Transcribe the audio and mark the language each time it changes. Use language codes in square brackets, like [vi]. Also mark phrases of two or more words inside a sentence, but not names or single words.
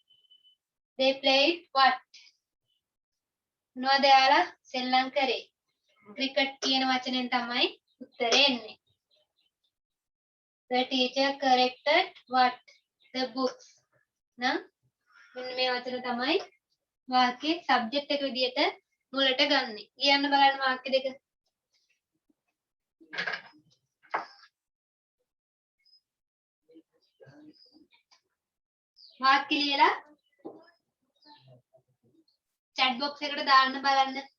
[si] what මොනවද යාලා සෙල්ලම් කරේ ක්‍රිකට් කියන වචනෙන් තමයි උත්තරේ එන්නේ [en] the teacher corrected what the books [si] නම් මෙන්න මේ වචන තමයි වාක්‍යයේ subject එක විදියට මුලට ගන්නෙ ලියන්න බලන්න වාක්‍ය දෙක වාක්‍ය ලියලා [en] chat box [si] එකට දාන්න බලන්න